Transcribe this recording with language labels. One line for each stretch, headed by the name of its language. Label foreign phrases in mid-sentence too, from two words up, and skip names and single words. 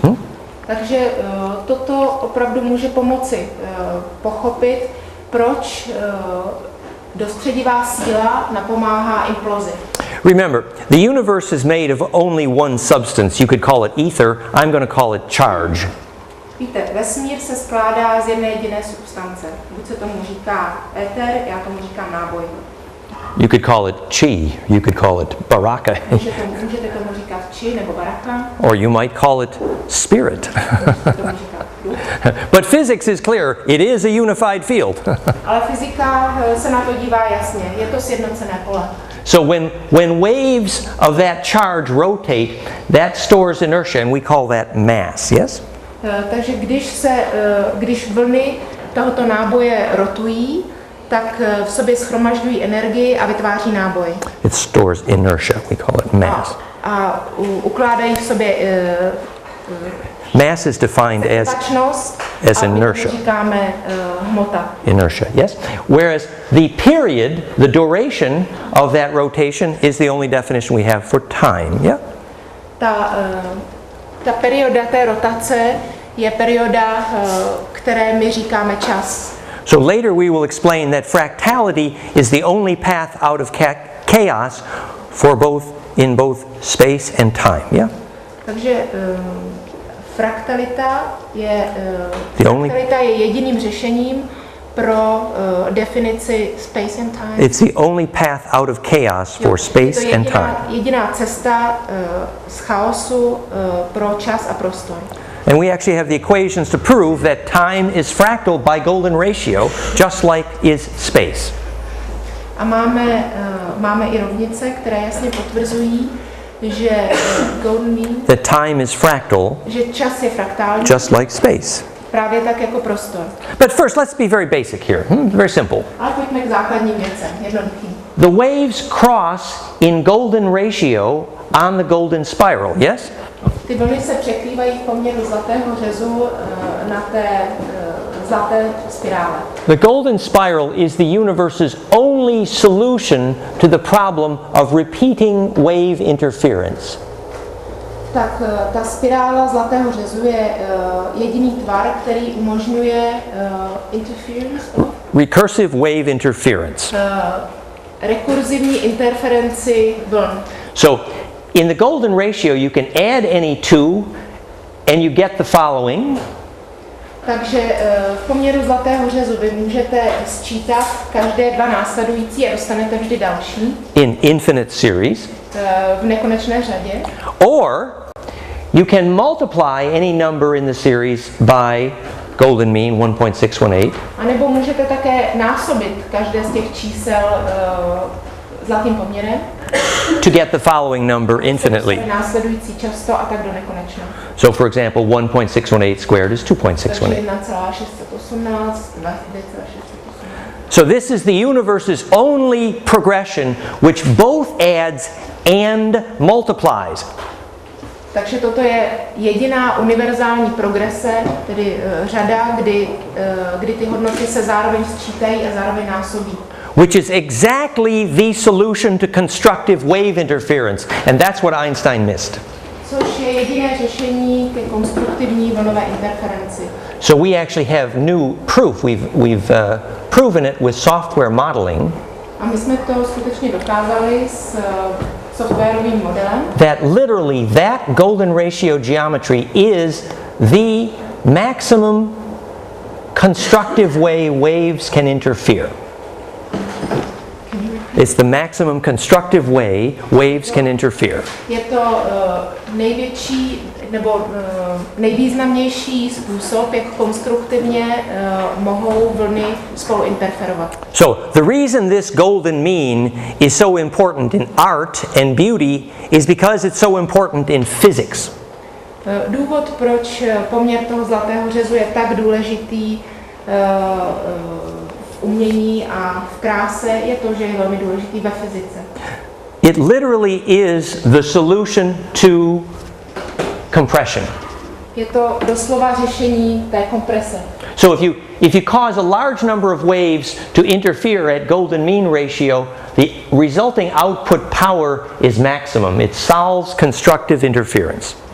Czech: Takže toto opravdu může pomoci pochopit, proč dostředivá síla napomáhá implozi.
English: Remember, the universe is made of only one substance. You could call it ether. I'm going to call it charge.
Czech: Víte, vesmír se skládá z jedné jediné substance. Buď se tomu říká éter, já tomu říkám náboj.
English: You could call it chi. You could call it baraka.
Czech: Můžete tomu říkat chi nebo baraka.
English: Or you might call it spirit. But physics is clear. It is a unified field.
Czech: Ale fyzika se na to dívá jasně. Je to sjednocené pole.
English: So when waves of that charge rotate, that stores inertia, and we call that mass, yes?
Czech: Takže když vlny tohoto náboje rotují, tak v sobě shromažďují energii a vytváří náboj.
English: It stores inertia, we call it mass.
Czech: A ukládají v sobě
English: mass is defined as inertia.
Czech: Říkáme hmota.
English: Inertia, yes? Whereas the period, the duration of that rotation is the only definition we have for time, yeah?
Czech: Ta perioda té rotace je perioda, které my říkáme čas.
English: So later we will explain that fractality is the only path out of chaos for in both space and time, yeah?
Czech: Takže fraktalita je jediným řešením pro definici
English: space and time. It's the only path out of chaos for space and time.
Czech: Jediná cesta z chaosu pro čas a prostor.
English: And we actually have the equations to prove that time is fractal by golden ratio, just like is space.
Czech: A máme i rovnice, které jasně potvrzují, že
English: golden mean, that time is fractal,
Czech: že čas je fraktální,
English: just like space.
Czech: právě tak jako prostor.
English: But first, let's be very basic here. Very simple.
Czech: Ale pojďme k základním věcem, jednoduchým.
English: The waves cross in golden ratio on the golden spiral, yes?
Czech: Ty vlny se překrývají v poměru zlatého řezu na té zlaté spirále.
English: The golden spiral is the universe's only solution to the problem of repeating wave interference.
Czech: Tak ta spirála zlatého řezu je jediný tvar, který umožňuje interference,
English: Recursive wave interference.
Czech: Rekurzivní interferenci vln.
English: So, in the golden ratio, you can add any two, and you get the following.
Czech: Takže v poměru zlatého řezu vy můžete sčítat každé dva následující a dostanete vždy další.
English: In infinite series.
Czech: V nekonečné řadě.
English: Or you can multiply any number in the series by golden mean 1.618.
Czech: A nebo můžete také násobit každé z těch čísel zlatým poměrem.
English: To get the following number infinitely.
Czech: Následující často a tak do nekonečna.
English: So for example, 1.618 squared is 2.618.
Czech: Takže 1,618, 2,618.
English: So this is the universe's only progression which both adds and multiplies.
Czech: Takže toto je jediná univerzální progrese, tedy řada, kdy ty hodnoty se zároveň sčítají a zároveň násobí.
English: Which is exactly the solution to constructive wave interference. And that's what Einstein missed.
Czech: Což je jediné řešení ke konstruktivní vlnové interferenci.
English: So we actually have new proof. We've proven it with software modeling.
Czech: A my jsme to skutečně dokázali s softwarovým modelem.
English: That literally that golden ratio geometry is the maximum constructive way waves can interfere. It's the maximum constructive way waves can interfere.
Czech: Je to největší nebo nejvýznamnější způsob, jak konstruktivně mohou vlny spolu interferovat.
English: So the reason this golden mean is so important in art and beauty is because it's so important in physics.
Czech: Důvod, proč poměr toho zlatého řezu je tak důležitý v umění a v kráse, je to, že je velmi důležitý ve fyzice.
English: It literally is the solution to compression.
Czech: Je to doslova řešení té komprese.
English: So if you cause a large number of waves to interfere at golden mean ratio, the resulting output power is maximum. It solves constructive interference.